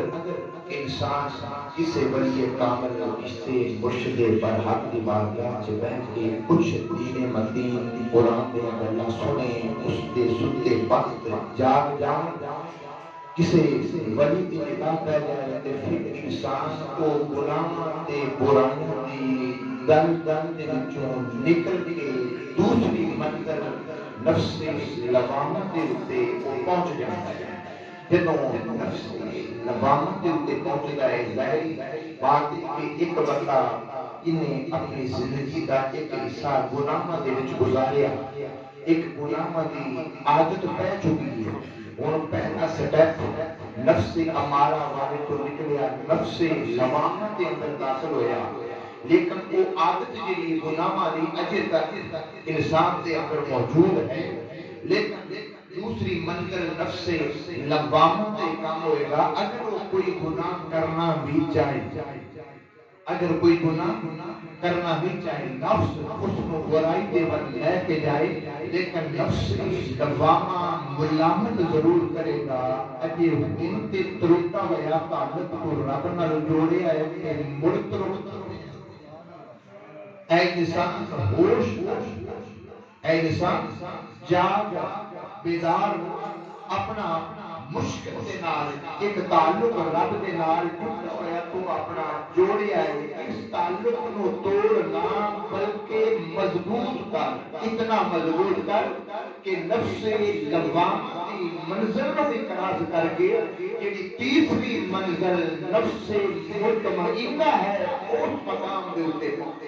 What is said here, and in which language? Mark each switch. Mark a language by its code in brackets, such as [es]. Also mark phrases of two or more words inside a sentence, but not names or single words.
[pa] انسان کسی ولی کامل کسی مرشد پر حق دی بارگاہ چ بیٹھ کے کچھ دین متین قرآن دے گلاں سنے، اس دے ستے وقت جاگ جان کسی ولی دی نگاہ پہ جائے تے پھر انسان کو گناہ تے برائیاں دی دل دل دے وچوں نکل کے دوسری منزل نفس لوامہ دے اوتے پہنچ جاتا ہے۔ جدوں نفس لوامہ دے اوتے پہنچدا ہے، ظاہری بات ہے کہ ایک بندہ انہیں اپنی زندگی دا ایک حصہ گناہاں دے وچ گزاریا، ایک گناہاں دی عادت پہ چکی ہے، ہن پہلا سٹیپ نفس امارہ والے تو نکلیا، نفس لوامہ دے اندر داخل ہویا، لیکن وہ عادت جڑی گناہاں دی اجے تک انسان دے اندر موجود ہے، لیکن دوسری منزل نفس لوامہ دے کام ہوئے گا اگر وہ کوئی گناہ کرنا بھی چاہے، اگر کوئی گناہ کرنا بھی چاہے، نفس اس کو برائی دے ول لے کے جائے، لیکن نفس لوامہ ملامت ضرور کرے گا، اجے ہن تے ترتا ہویا تعلق کو رب نال جوڑیا ہے کہ مڑ ترت اے انسان ہوش، اے انسان جاگ، بیدار ہو، اپنا مشکل دے نال ایک تعلق رب دے نال جڑا ہویا تو اپنا جوڑیا ہے، اس تعلق نو توڑنا بلکہ مضبوط کر، اتنا مضبوط کر کہ نفس لوامہ دی منزل نو بھی کراس کر کے جڑی تیسری منزل نفس مطمئنہ ہے اس مقام دے اوتے پہنچے۔